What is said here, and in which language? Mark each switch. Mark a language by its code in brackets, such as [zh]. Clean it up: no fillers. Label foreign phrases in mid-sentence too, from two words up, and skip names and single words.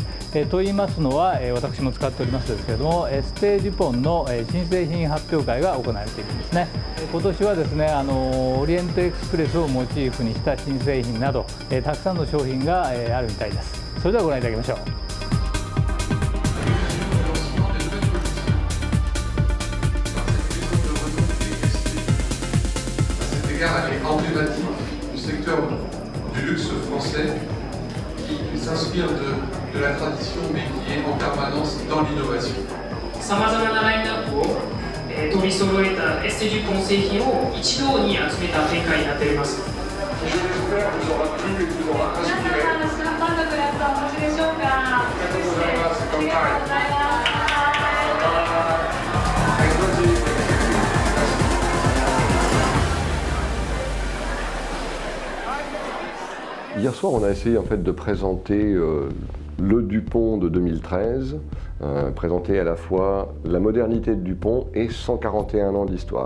[ja] と言いますのは、私も使っておりますですけれども、エステージュポンの新製品発表会が行われているんですね。今年はですね、オリエントエクスプレスをモチーフにした新製品など、たくさんの商品があるみたいです。それではご覧いただきましょう。 [fr] Elle est emblématique du secteur du luxe français qui s'inspire de la tradition mais qui est en permanence dans l'innovation. [ja] さまざまなラインナップを取り揃えたエステジュポン製品を一堂に集めた展開になっております。 [fr] Je l'espère vous aura plu et vous aura inspiré. [ja] 皆さん、満足なやつはお持ちでしょうか。ありがとうございます。ありがとうございます。 [fr] Hier soir, on a essayé en fait de présenter le Dupont de 2013, présenter à la fois la modernité de Dupont et 141 ans d'histoire.